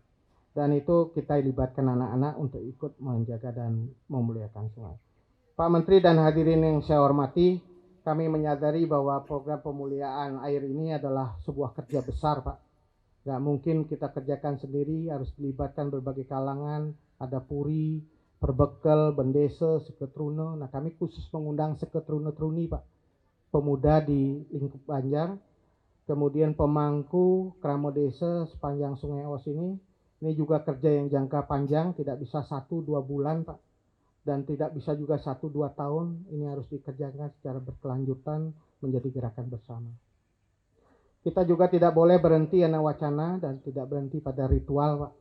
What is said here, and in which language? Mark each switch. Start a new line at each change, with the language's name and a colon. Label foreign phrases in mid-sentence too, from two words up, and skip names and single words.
Indonesian: Dan itu kita libatkan anak-anak untuk ikut menjaga dan memuliakan sungai. Pak Menteri dan hadirin yang saya hormati, kami menyadari bahwa program pemuliaan air ini adalah sebuah kerja besar Pak. Gak mungkin kita kerjakan sendiri, harus dilibatkan berbagai kalangan, ada puri, perbekal, bendesa, seketruno. Nah kami khusus mengundang seketruno-truni Pak, pemuda di lingkup Banjar, kemudian pemangku keramo desa sepanjang Sungai Os ini. Ini juga kerja yang jangka panjang, tidak bisa 1-2 bulan Pak, dan tidak bisa juga 1-2 tahun. Ini harus dikerjakan secara berkelanjutan menjadi gerakan bersama. Kita juga tidak boleh berhenti anak wacana dan tidak berhenti pada ritual Pak.